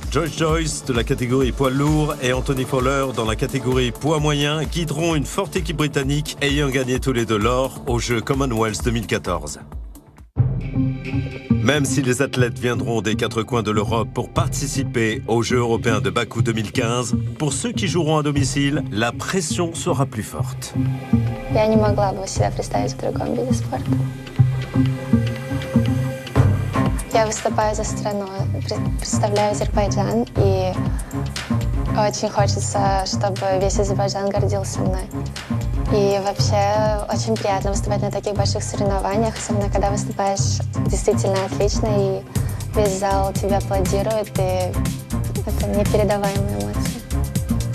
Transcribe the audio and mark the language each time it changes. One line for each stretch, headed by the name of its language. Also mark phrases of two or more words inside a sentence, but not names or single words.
French: Joyce Joyce de la catégorie poids lourd et Anthony Fowler dans la catégorie poids moyen guideront une forte équipe britannique ayant gagné tous les deux l'or aux Jeux Commonwealth 2014. Même si les athlètes viendront des quatre coins de l'Europe pour participer aux Jeux européens de Bakou 2015, pour ceux qui joueront à domicile, la pression sera plus forte.
Russian: Я не могла бы себя представить в другом виде спорта. Я выступаю за страну, представляю Азербайджан, и очень хочется, чтобы весь Азербайджан гордился мной. И вообще очень приятно выступать на таких больших соревнованиях, особенно когда выступаешь действительно отлично, и весь зал тебя аплодирует, и это непередаваемые эмоции.